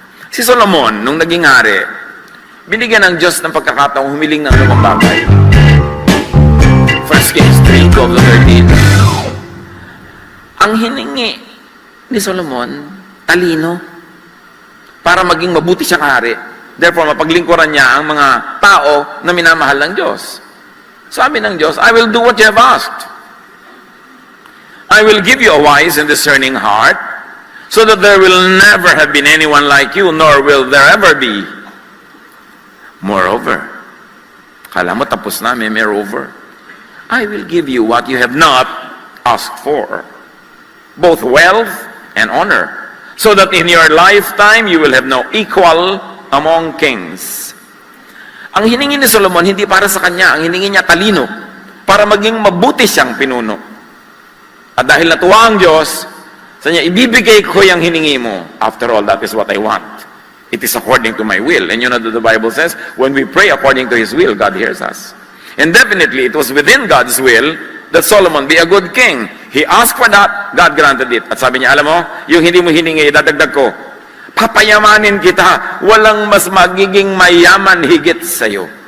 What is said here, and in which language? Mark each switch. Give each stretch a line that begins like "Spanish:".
Filipino: Si Solomon, nung naging hari, binigyan ng Diyos ng pagkakataong humiling ng lumang bagay. 1 Kings 3:12-13. Ang hiningi ni Solomon, talino, para maging mabuti siyang hari. Therefore, mapaglingkuran niya ang mga tao na minamahal ng Diyos. Sabi ng Diyos,
English: I will do what you have asked. I will give you a wise and discerning heart, so that there will never have been anyone like you, nor will there ever be. Moreover,
Filipino: kala mo tapos na,
English: moreover, I will give you what you have not asked for, both wealth and honor, so that in your lifetime you will have no equal among kings.
Filipino: Ang hiningi ni Solomon, hindi para sa kanya, ang hiningi niya talino, para maging mabuti siyang pinuno. At dahil natuwa ang Diyos, sa niya, ibibigay ko yung hiningi mo.
English: After all, that is what I want. It is according to my will. And you know that the Bible says, when we pray according to His will, God hears us. And definitely, it was within God's will that Solomon be a good king. He asked for that, God granted it.
Filipino: At sabi niya, alam mo, yung hindi mo hiningi, dadagdag ko. Papayamanin kita, walang mas magiging mayaman higit sa'yo.